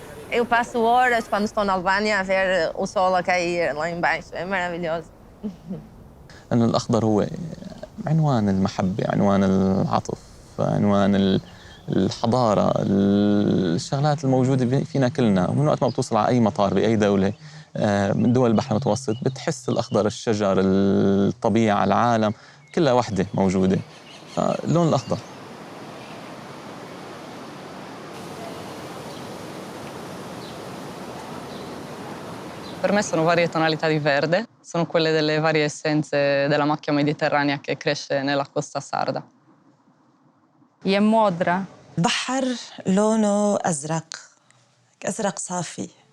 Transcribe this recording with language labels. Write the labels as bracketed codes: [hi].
[pt] Eu passo horas, quando estou na Albânia, a ver o sol a cair lá embaixo. É maravilhoso. [ar] لأن الأخضر هو عنوان المحبة، عنوان العطف، عنوان الحضارة، الشغلات الموجودة فينا كلنا. ومن وقت ما بتوصل على أي مطار بأي دولة من دول البحر المتوسط بتحس الأخضر، الشجر، الطبيعة، العالم كلها وحدة موجودة. فاللون الأخضر. [it] Per me sono varie tonalità di verde, sono quelle delle varie essenze della macchia mediterranea che cresce nella costa sarda. E a modra. [ar] البحر لونه أزرق، أزرق صافي.